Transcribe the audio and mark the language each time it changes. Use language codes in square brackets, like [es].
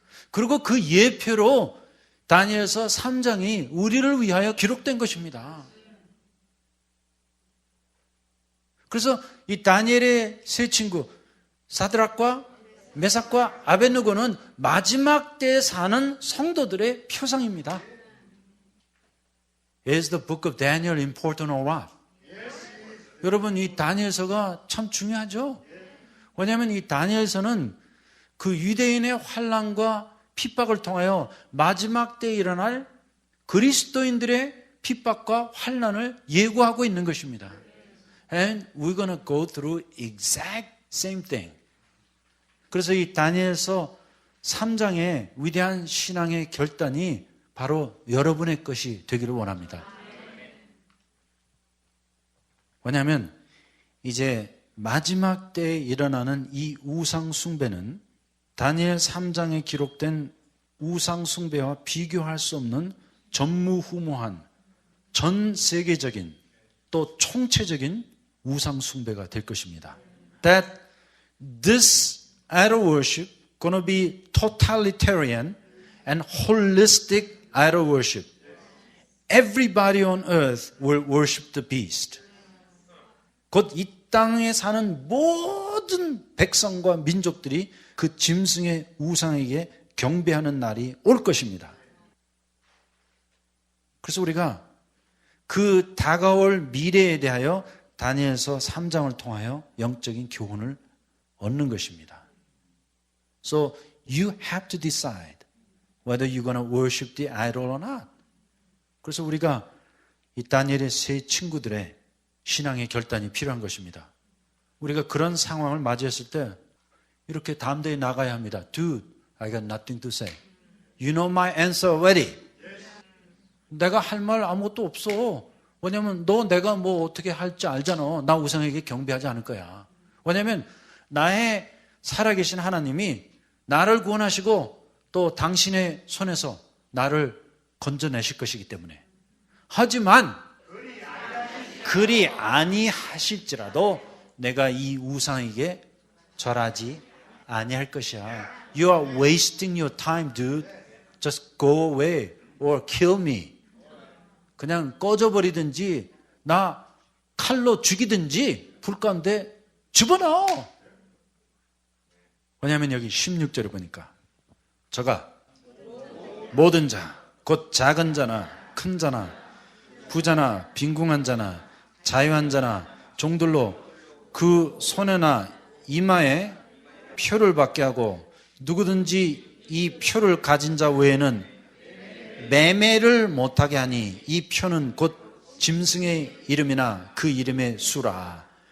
[ko] 그리고 그 예표로 다니엘서 3장이 우리를 위하여 기록된 것입니다. 그래서 이 다니엘의 세 친구 사드락과 메삭과 아벳느고는 마지막 때에 사는 성도들의 표상입니다. [en] Is the book of Daniel important or what? [ko] 여러분, 이 다니엘서가 참 중요하죠. 왜냐하면 이 다니엘서는 그 유대인의 환난과 핍박을 통하여 마지막 때에 일어날 그리스도인들의 핍박과 환난을 예고하고 있는 것입니다. [en] And we're going to go through exact same thing. [ko] 그래서 이 다니엘서 3장의 위대한 신앙의 결단이 바로 여러분의 것이 되기를 원합니다. 왜냐하면 이제 마지막 때에 일어나는 이 우상 숭배는 다니엘 3장에 기록된 우상 숭배와 비교할 수 없는 전무후무한 전 세계적인 또 총체적인 우상 숭배가 될 것입니다. [en] That this idol worship going to be totalitarian and holistic idol worship. Everybody on earth will worship the beast. [ko] 곧 이 땅에 사는 모든 백성과 민족들이 그 짐승의 우상에게 경배하는 날이 올 것입니다. 그래서 우리가 그 다가올 미래에 대하여 다니엘서 3장을 통하여 영적인 교훈을 얻는 것입니다. [en] So you have to decide whether you're going to worship the idol or not. [ko] 그래서 우리가 이 다니엘의 세 친구들의 신앙의 결단이 필요한 것입니다. 우리가 그런 상황을 맞이했을 때 이렇게 담대히 나가야 합니다. [en] Dude, I got nothing to say. You know my answer already. [ko] 내가 할 말 아무것도 없어. 왜냐면 너 내가 뭐 어떻게 할지 알잖아. 나 우상에게 경배하지 않을 거야. 왜냐면 나의 살아계신 하나님이 나를 구원하시고 또 당신의 손에서 나를 건져내실 것이기 때문에. 하지만 그리 아니하실지라도 내가 이 우상에게 절하지 아니할 것이야. [en] You are wasting your time, dude. Just go away or kill me. [ko] 그냥 꺼져버리든지 나 칼로 죽이든지 불 가운데 집어넣어. 왜냐하면 여기 16절에 보니까 저가 모든 자, 곧 작은 자나 큰 자나 부자나 빈궁한 자나 자유한 자나 종들로 그 손에나 이마에 표를 받게 하고 누구든지 이 표를 가진 자 외에는 매매를 못하게 하니 이 표는 곧 짐승의 이름이나 그 이름의 수라.